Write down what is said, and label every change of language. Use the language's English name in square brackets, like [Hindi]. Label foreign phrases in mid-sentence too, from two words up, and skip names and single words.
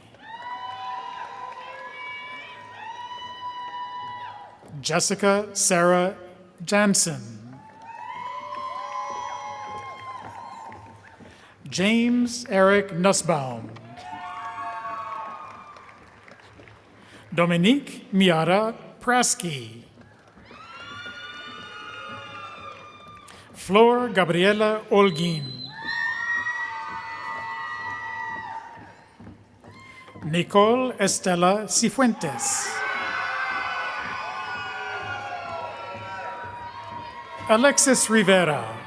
[English] Jessica Sarah Jansen. James Eric Nussbaum. Dominique Miara Praski. Flor Gabriela Olguin. Nicole Estela Cifuentes. Alexis Rivera.